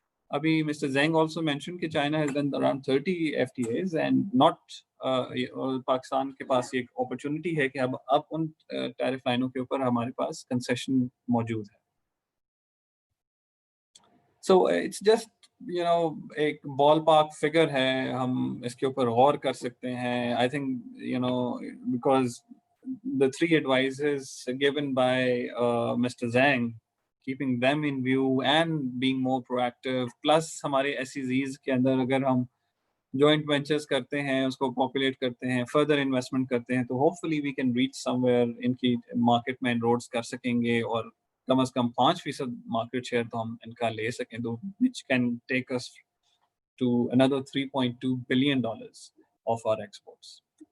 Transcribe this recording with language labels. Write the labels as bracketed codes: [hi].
[ur] ابھی mister زینگ also mention کہ [en] China has done around 30 FTAs and not, [ur] Pakistan کے پاس ایک اپرچونٹی ہے کہ اب ان ٹیرف لائنوں کے اوپر ہمارے پاس کنسیشن موجود ہے. سو اٹس جسٹ ایک بال پارک فگر ہے, ہم اس کے اوپر غور کر سکتے ہیں. [en] I think because the 3 advices given by Mr. Zhang, keeping them in view and being more proactive, plus [ur] ہمارے SEZs کے اندر اگر ہم جوائنٹ وینچرز کرتے ہیں, اس کو پاپولیٹ کرتے ہیں, فردر انویسٹمنٹ کرتے ہیں, تو hope fully we can reach some where, ان کی مارکیٹ میں انروڈس کر سکیں گے, اور کم از کم 5% مارکیٹ شیئر تو ہم ان کا لے سکیں, تو [en] which can take us to another $3.2 billion of our exports.